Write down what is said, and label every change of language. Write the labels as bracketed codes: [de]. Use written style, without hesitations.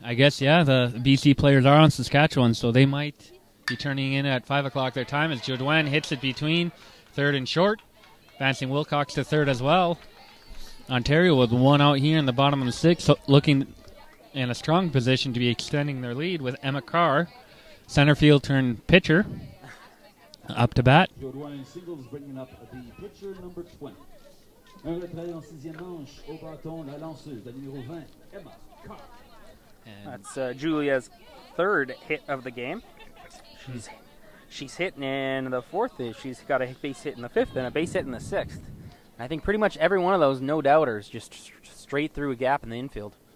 [en] I guess, the BC players are on Saskatchewan, so they might be turning in at 5 o'clock their time as Jodouin hits it between third and short, advancing Wilcox to third as well. Ontario with 1 out here in the bottom of the 6th, looking in a strong position to be extending their lead with Emma Carr, center field turned pitcher, up to bat. Field one in singles, bringing up the pitcher number 20. [fr] Un retrait en sixième manche, au bâton, la lanceuse, la numéro 20, Emma Carr. [en] That's Julia's third hit of the game. She's hit in the fourth. She's got a base hit in the fifth and a base hit in the sixth. And I think pretty much every one of those no doubters just straight through a gap in the infield.